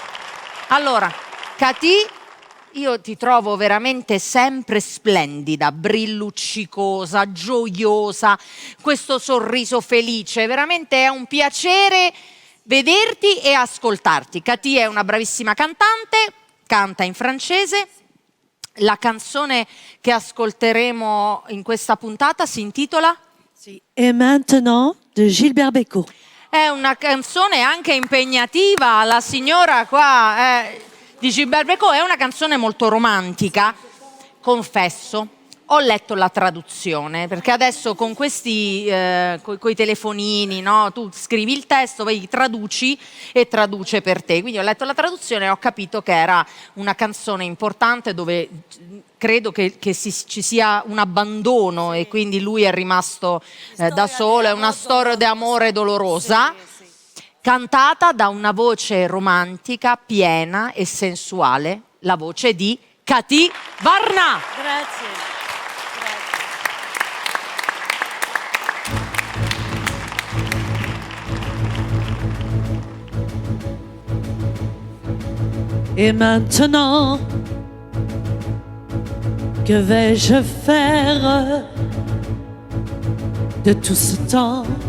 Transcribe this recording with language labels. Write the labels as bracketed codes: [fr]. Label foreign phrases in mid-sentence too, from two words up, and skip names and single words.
[it] Allora, Cathy, io ti trovo veramente sempre splendida, brilluccicosa, gioiosa, questo sorriso felice. Veramente è un piacere vederti e ascoltarti. Cathy è una bravissima cantante, canta in francese. La canzone che ascolteremo in questa puntata si intitola? Sì. [fr] Et maintenant de Gilbert Bécaud. [it] È una canzone anche impegnativa, la signora qua di Gilbert Bécaud, è una canzone molto romantica, confesso, ho letto la traduzione, perché adesso con questi, coi telefonini, no? Tu scrivi il testo, poi traduci e traduce per te. Quindi ho letto la traduzione e ho capito che era una canzone importante dove credo che ci sia un abbandono e quindi lui è rimasto da solo, è una storia d'amore dolorosa, cantata da una voce romantica, piena e sensuale, la voce di Kati Varna. Grazie. [fr] Et maintenant, que vais-je faire de tout ce temps?